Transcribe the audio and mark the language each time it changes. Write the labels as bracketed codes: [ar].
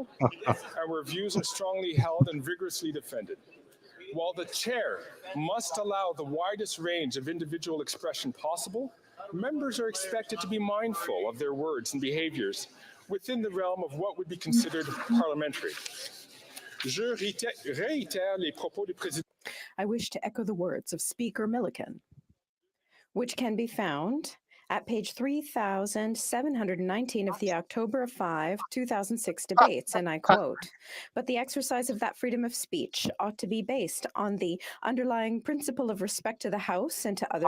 [en] and where views are strongly held and vigorously defended. While the chair must allow the widest range of individual expression possible, members are expected to be mindful of their words and behaviors within the realm of what would be considered parliamentary. [fr] Je réitère les propos du président. [en] I wish to echo the words of Speaker Milliken, which can be found at page 3719 of the October 5, 2006 debates, and I quote, "But the exercise of that freedom of speech ought to be based on the underlying principle of respect to the House and to other